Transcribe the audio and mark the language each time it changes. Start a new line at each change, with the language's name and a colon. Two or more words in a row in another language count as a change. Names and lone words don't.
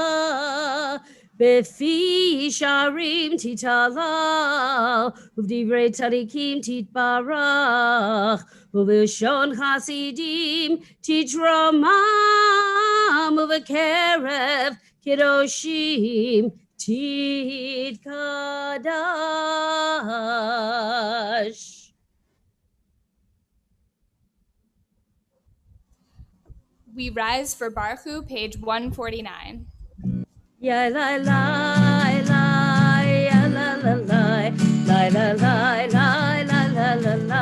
Hebrew: בפי ישרים תתהלל ובדברי צדיקים תתברך ובלשון חסידים תתרומם ובקרב קדושים תתקדש.
English: We rise for Baruch, page 149. Ya la la la ya la la la la la la la la la la